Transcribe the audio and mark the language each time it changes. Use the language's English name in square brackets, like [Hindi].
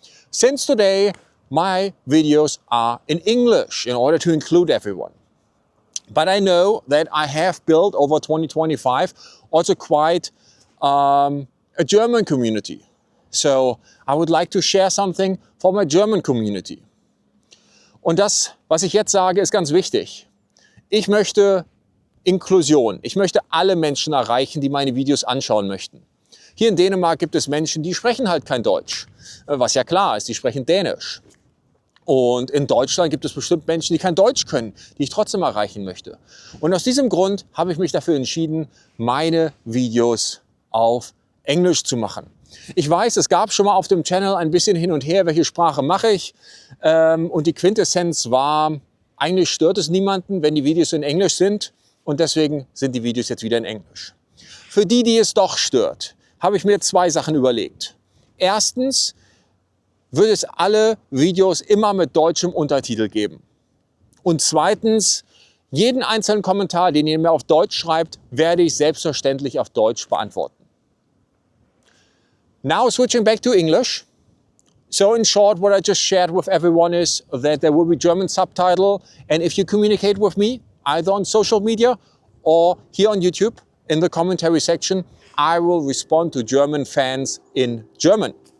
[English] Since today, my videos are in English in order to include everyone. But I know that I have built over 2025 also quite a German community. So I would like to share something for my German community. [German] Und das, was ich jetzt sage, ist ganz wichtig. Ich möchte Inklusion. Ich möchte alle Menschen erreichen, die meine Videos anschauen möchten. Hier in Dänemark gibt es Menschen, die sprechen halt kein Deutsch. Was ja klar ist, die sprechen Dänisch. Und in Deutschland gibt es bestimmt Menschen, die kein Deutsch können, die ich trotzdem erreichen möchte. Und aus diesem Grund habe ich mich dafür entschieden, meine Videos auf Englisch zu machen. Ich weiß, es gab schon mal auf dem Channel ein bisschen hin und her, welche Sprache mache ich. Und die Quintessenz war, eigentlich stört es niemanden, wenn die Videos in Englisch sind. Und deswegen sind die Videos jetzt wieder in Englisch. Für die, die es doch stört, habe ich mir 2 Sachen überlegt. Erstens wird es alle Videos immer mit deutschem Untertitel geben. Und zweitens, jeden einzelnen Kommentar, den ihr mir auf Deutsch schreibt, werde ich selbstverständlich auf Deutsch beantworten. [English] Now switching back to English. So in short, what I just shared with everyone is that there will be German subtitle. And if you communicate with me, either on social media or here on YouTube in the commentary section, I will respond to German fans in German.